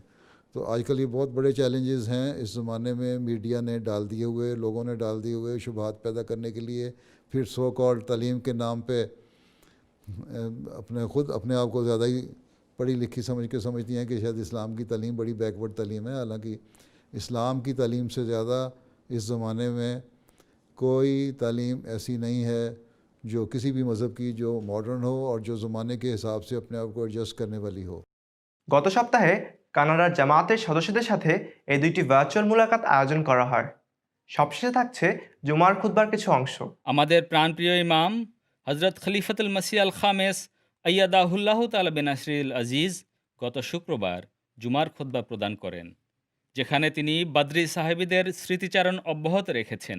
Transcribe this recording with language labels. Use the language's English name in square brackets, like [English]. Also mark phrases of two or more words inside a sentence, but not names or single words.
[Urdu] تو آج کل یہ بہت بڑے چیلنجز ہیں اس زمانے میں, میڈیا نے ڈال دیے ہوئے, لوگوں نے ڈال دیے ہوئے شبہات پیدا کرنے کے لیے, پھر [English] so called [Urdu] تعلیم کے نام پہ اپنے آپ کو زیادہ ہی پڑھی لکھی سمجھتی ہیں کہ شاید اسلام کی تعلیم بڑی بیکورڈ تعلیم ہے, حالانکہ اسلام کی تعلیم سے زیادہ اس زمانے میں کوئی تعلیم ایسی نہیں ہے جو کسی بھی مذہب کی جو ماڈرن ہو اور جو زمانے کے حساب سے اپنے آپ کو ایڈجسٹ کرنے والی হো. [Bangla] গত সপ্তাহে কানাডার জামাতের সদস্যদের সাথে এই দুইটি ভার্চুয়াল মুলাকাত আয়োজন করা হয়. সবশেষে থাকছে জুমার খুতবার কিছু অংশ. আমাদের প্রাণপ্রিয় ইমাম হজরত খলিফাতুল মসিহ আল খামেস [Arabic] أيده الله تعالى بنصره العزيز [Bangla] গত শুক্রবার জুমার খুতবা প্রদান করেন, যেখানে তিনি বদরি সাহাবীদের স্মৃতিচারণ অব্যাহত রেখেছেন.